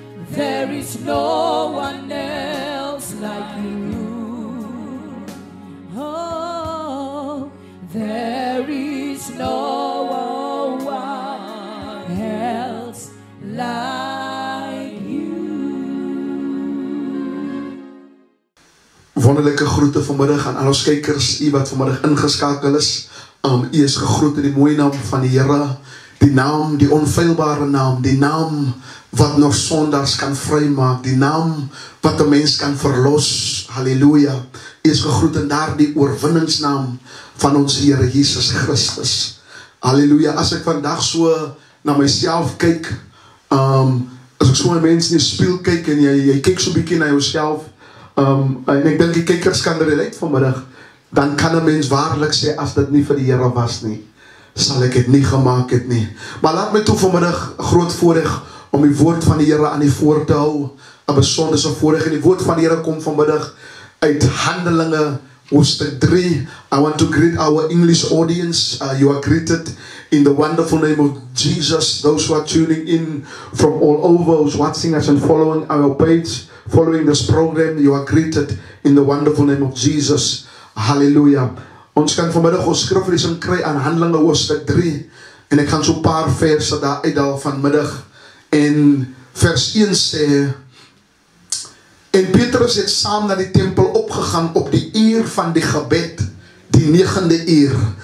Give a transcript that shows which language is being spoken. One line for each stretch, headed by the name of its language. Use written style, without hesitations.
English: There is no one else like you. Oh, there is no one else like you.
Afrikaans: Wonderlijke groete vanmiddag aan al ons kijkers, u wat vanmiddag ingeskakel is. U is gegroet in die mooie naam van die Here, die naam, die onfeilbare naam, die naam wat nog sondaars kan vrymaak, die naam wat de mens kan verlos. Halleluja. U is gegroet in daardie oorwinningsnaam van ons Here Jesus Christus. Halleluja. As ek vandag so na myself kyk, as ek so 'n mens in die spieël kyk en jy kyk so 'n bietjie na jouself, en ek dink die kykers kan relate vanmiddag, dan kan 'n mens waarlik sê, as dit nie vir die Here was nie, sal ek dit nie gemaak het nie. Maar laat my toe vanmiddag 'n groot voorreg om die woord van die Here aan die voor te hou, 'n besondere voorreg. En die woord van die Here kom vanmiddag uit Handelinge hoofstuk 3.
English: I want to greet our English audience. You are greeted in the wonderful name of Jesus. Those who are tuning in from all over, who's watching us and following our page, following this program, you are greeted in the wonderful name of Jesus.
Afrikaans: Halleluja. Ons kan vanmiddag ons skriflesing kry aan Handelinge hoofstuk 3. En ek gaan so 'n paar verse daar uithaal vanmiddag. En vers 1 sê, en Petrus het saam na die tempel opgegaan op die uur van die gebed, die 9de uur.